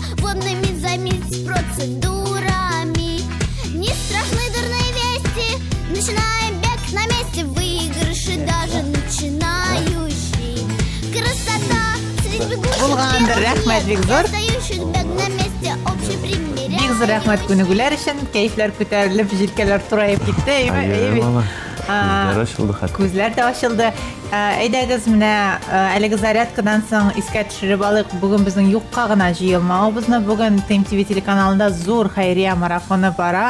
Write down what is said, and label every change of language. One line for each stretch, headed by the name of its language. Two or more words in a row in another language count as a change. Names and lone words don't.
Russian: Водными займитесь процедурами. Не страшны дурные вести, начинаем бег на месте. Выигрыши даже начинающий. Красота среди бегущих бег на месте, общий пример.
Tatar: Бик зур рәхмәт күнегүләр өчен, кәйфләр күтәрелеп, җилкәләр турайып китте. Күзләр ачылды хәтта. Күзләр дә ачылды. Әйдәгез менә әлеге зарядкадан соң искә төшереп алыйк. Бүген безнең юкка гына җыелмабызны. Бүген ТМТV телеканалында зур хәйрия марафоны бара.